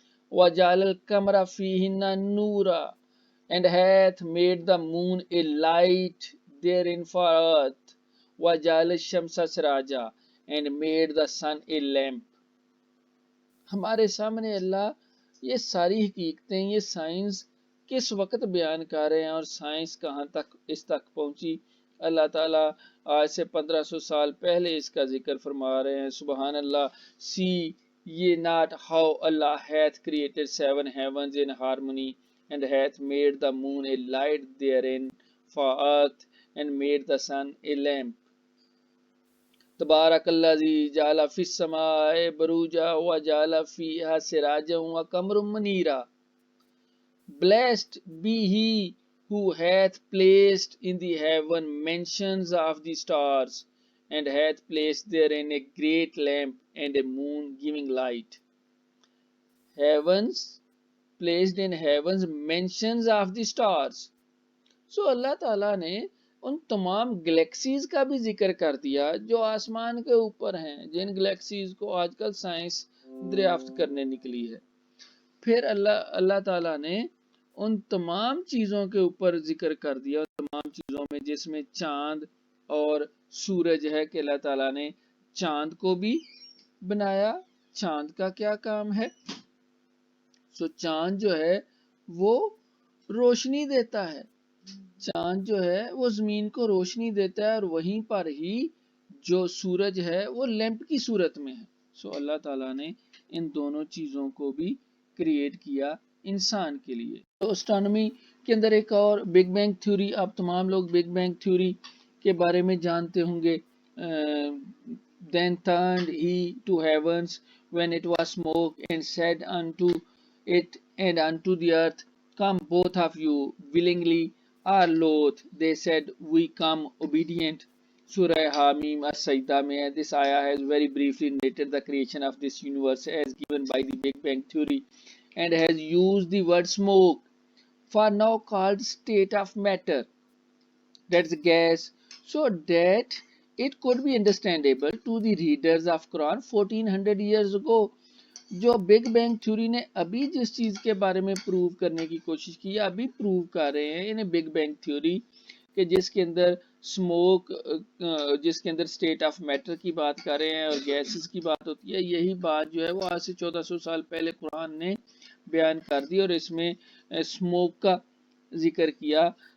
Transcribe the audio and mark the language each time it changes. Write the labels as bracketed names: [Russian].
[Arabic] wa ja'ala al-qamara fihinna nura, [English] and hath made the moon a light therein for earth, [Arabic] وَجَعَلَ الشَّمْسَ سِرَاجًا, [English] and made the sun a lamp. [Urdu] ہمارے سامنے اللہ یہ ساری حقیقتیں، یہ science کس وقت بیان کر رہے ہیں اور سائنس کہاں تک اس تک پہنچی. اللہ تعالیٰ آج سے 1500 سال پہلے اس کا ذکر فرما رہے ہیں. سبحان اللہ. [English] See ye not how Allah hath created 7 heavens in harmony, and hath made the moon a light therein for earth, and made the sun a lamp. [Arabic] تبارک الذی جعل فی السماء بروجا وجعل فیہا سراجا وقمرا منیرا. [English] Blessed be he who hath placed in the heaven mansions of the stars, and hath placed therein a great lamp and a moon giving light. Heavens, placed in heavens mansions of the stars. [Urdu] So اللہ تعالیٰ نے ان تمام galaxies کا بھی ذکر کر دیا جو آسمان کے اوپر ہیں، جن گلیکسیز کو آج کل سائنس دریافت کرنے نکلی ہے. پھر اللہ تعالیٰ نے ان تمام چیزوں کے اوپر ذکر کر دیا، ان تمام چیزوں میں جس میں چاند اور سورج ہے کہ اللہ تعالیٰ نے چاند کو بھی بنایا. چاند کا کیا کام ہے؟ سو چاند جو ہے وہ روشنی دیتا ہے. چاند جو ہے وہ زمین کو روشنی دیتا ہے، اور وہیں پر ہی جو سورج ہے وہ لیمپ کی صورت میں ہے. سو اللہ تعالیٰ نے ان دونوں چیزوں کو بھی کریٹ کیا انسان کے لیے. تو اسٹرانومی کے اندر ایک اور بگ بینگ تھیوری، آپ تمام لوگ بگ بینگ تھیوری کے بارے میں جانتے ہوں گے. [English] Then turned he to heavens when it was smoke, and said unto it and unto the earth, Come both of you willingly or loath. They said, We come obedient. Surah Hamim As-Sajdah mein this ayah has very briefly narrated the creation of this universe as given by the Big Bang theory, and has used the word smoke for now called state of matter, that's gas, so that it could be understandable to the readers of Quran 1400 years ago. [Urdu] جو big bang theory نے ابھی جس چیز کے بارے میں prove کرنے کی کوشش کی ہے ابھی پروو کر رہے ہیں انہیں بگ بینگ تھیوری، کہ جس کے اندر سموک، جس کے اندر سٹیٹ آف میٹر کی بات کر رہے ہیں اور گیسز کی بات ہوتی ہے. یہی بات جو ہے وہ آج سے 1400 سال پہلے قرآن نے بیان کر دی اور اس میں سموک کا ذکر کیا.